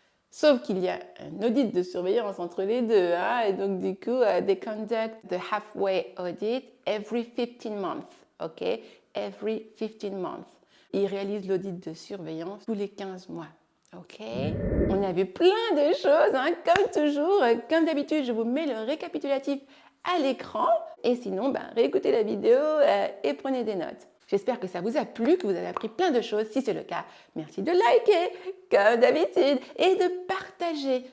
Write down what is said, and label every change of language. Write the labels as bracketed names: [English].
[French] Sauf qu'il y a un audit de surveillance entre les deux. Hein? Et donc, du coup, [English] they conduct the halfway audit every 15 months. OK? Every 15 months. [French] Ils réalisent l'audit de surveillance tous les 15 mois. OK? On a vu plein de choses, hein? Comme toujours. Comme d'habitude, je vous mets le récapitulatif à l'écran. Et sinon, réécoutez la vidéo et prenez des notes. J'espère que ça vous a plu, que vous avez appris plein de choses. Si c'est le cas, merci de liker, comme d'habitude, et de partager.